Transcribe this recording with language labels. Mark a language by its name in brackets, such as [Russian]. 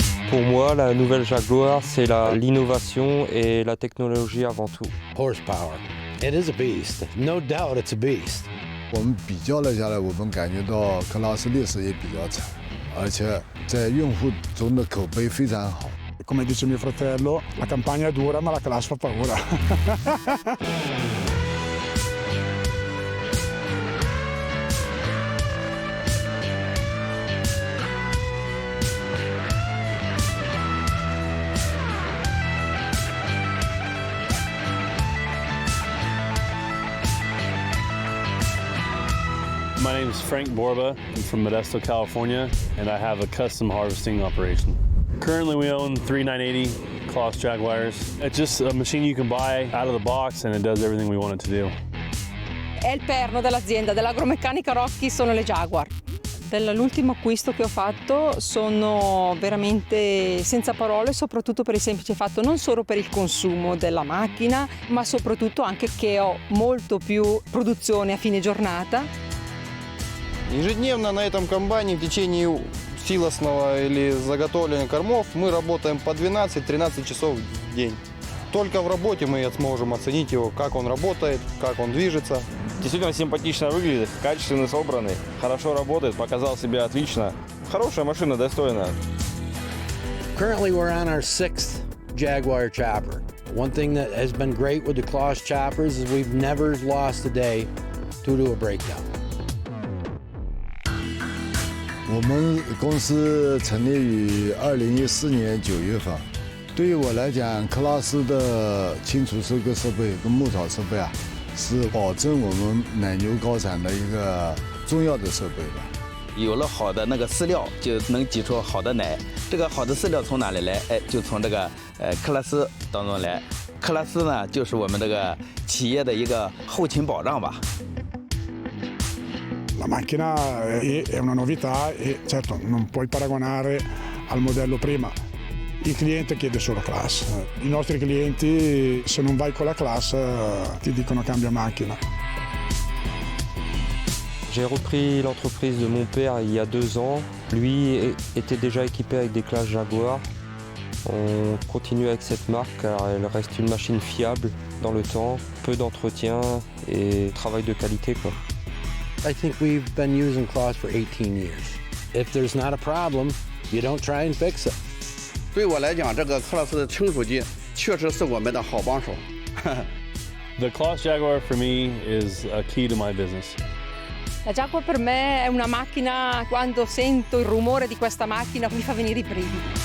[French] Pour moi, la nouvelle Jaguar, c'est l'innovation et la technologie avant tout. [English] Horsepower. It is a beast. No doubt it's a beast. [Chinese] 我们比较了下来，我们感觉到克拉斯劣势也比较惨，而且在用户中的口碑非常好。 [Italian] Come dice mio fratello, la campagna è dura ma la CLAAS fa paura. [English] My name is Frank Borba. I'm from Modesto, California, and I have a custom harvesting operation. Currently, we own 3 980 CLAAS Jaguars. It's just a machine you can buy out of the box, and it does everything we want it to do. [Italian] È il perno dell'azienda, dell'agromeccanica Horti sono le Jaguar. Dell'ultimo acquisto che ho fatto sono veramente senza parole, soprattutto per il semplice fatto non solo per il consumo della macchina, ma soprattutto anche che ho molto più produzione a fine giornata. [Russian] Ежедневно на этом комбайне в течение силосного или заготовления кормов мы работаем по 12-13 часов в день. Только в работе мы сможем оценить его, как он работает, как он движется. Действительно симпатично выглядит, качественно собранный, хорошо работает, показал себя отлично. Хорошая машина, достойная. [English] Currently, we're on our 6th Jaguar chopper. One thing that has been great with the CLAAS choppers is we've never lost a day due to a breakdown. [Chinese] 我们公司成立于2014年9月份。对于我来讲，克拉斯的清除收割设备跟牧草设备啊，是保证我们奶牛高产的一个重要的设备吧。有了好的那个饲料，就能挤出好的奶。这个好的饲料从哪里来？就从这个克拉斯当中来。克拉斯呢，就是我们这个企业的一个后勤保障吧。 [Italian] La macchina è una novità e certo non puoi paragonare al modello prima. Il cliente chiede solo CLAAS. I nostri clienti, se non vai con la CLAAS, ti dicono cambia macchina. [French] J'ai repris l'entreprise de mon père il y a 2 ans. Lui était déjà équipé avec des CLAAS Jaguar. On continue avec cette marque car elle reste une machine fiable dans le temps, peu d'entretien et travail de qualité, quoi. [English] I think we've been using CLAAS for 18 years. If there's not a problem, you don't try and fix it. [Chinese] 对我来讲，这个克拉斯的成熟机确实是我们的好帮手。 [English] The CLAAS Jaguar for me is a key to my business. [Italian] La Jaguar per me è una macchina, quando sento il rumore di questa macchina mi fa venire i brividi.